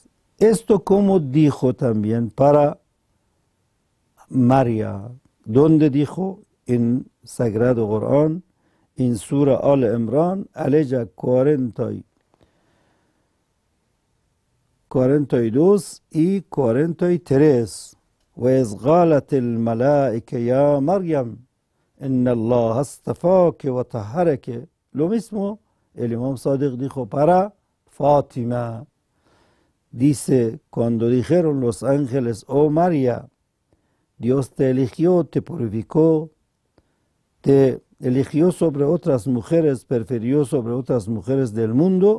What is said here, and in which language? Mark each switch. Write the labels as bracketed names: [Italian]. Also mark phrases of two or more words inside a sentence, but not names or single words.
[Spanish] Esto como dijo también para María, donde dijo en Sagrado Corán, en Sura Al-Imran, aleya 42 y 43. [Arabic] وإذ قالت الملائكة يا مريم إن الله اصطفاك وطهرك. [Spanish] Lo mismo el Imam Sadiq dijo para Fátima. Dice: cuando dijeron los ángeles: oh María, Dios te eligió, te purificó, te eligió sobre otras mujeres, prefirió sobre otras mujeres del mundo.